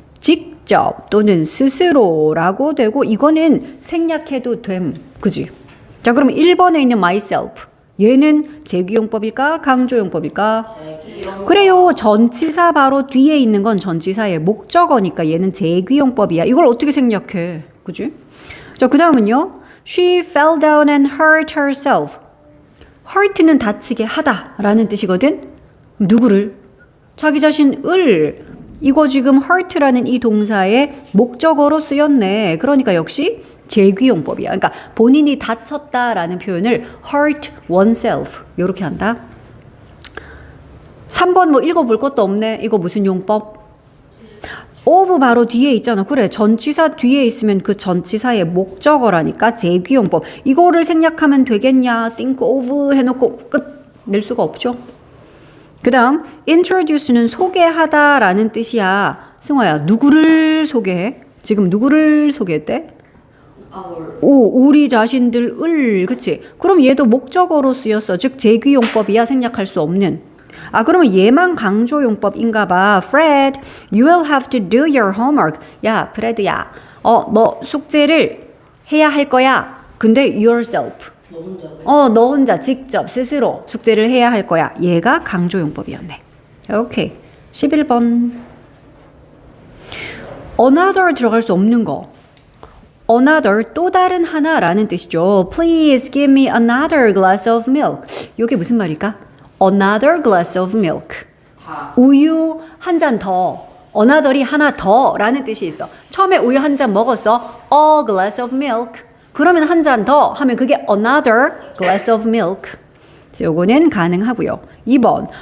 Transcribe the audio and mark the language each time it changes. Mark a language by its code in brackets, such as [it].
[ko] 직접 또는 스스로라고 되고 이거는 생략해도 됨. 그지? 자, 그럼 1번에 있는 myself. 얘는 제귀용법일까? 강조용법일까? 대기용. 그래요. 전치사 바로 뒤에 있는 건 전치사의 목적어니까 얘는 제귀용법이야. 이걸 어떻게 생략해? 그지? 자, 그 다음은요. [en] She fell down and hurt herself. [ko] hurt는 다치게 하다 라는 뜻이거든. 누구를? 자기 자신을. 이거 지금 hurt라는 이 동사의 목적어로 쓰였네. 그러니까 역시 제귀용법이야. 그러니까 본인이 다쳤다라는 표현을 hurt oneself 이렇게 한다. 3번 뭐 읽어볼 것도 없네. 이거 무슨 용법? of 바로 뒤에 있잖아. 그래, 전치사 뒤에 있으면 그 전치사의 목적어라니까 제귀용법. 이거를 생략하면 되겠냐? think of 해놓고 끝 낼 수가 없죠. 그 다음 introduce는 소개하다라는 뜻이야. 승화야, 누구를 소개해? 지금 누구를 소개했대? 우리 자신들을. 그치? 그럼 얘도 목적어로 쓰였어. 즉 제귀용법이야. 생략할 수 없는. 그러면 얘만 강조용법인가 봐. [en] Fred, you will have to do your homework. [ko] 야, 프레드야. 너 숙제를 해야 할 거야. 근데 yourself. 너 혼자 직접 스스로 숙제를 해야 할 거야. 얘가 강조용법이었네. 오케이. 11번. another 들어갈 수 없는 거. another 또 다른 하나라는 뜻이죠. [en] Please give me another glass of milk. [ko] 이게 무슨 말일까? [en] Another glass of milk. [ko] 우유 한 잔 더. another이 하나 더라는 뜻이 있어. 처음에 우유 한 잔 먹었어. [en] A glass of milk. [ko] 그러면 한 잔 더 하면 그게 [en] another glass of milk. [ko] 요거는 가능하고요. 2번.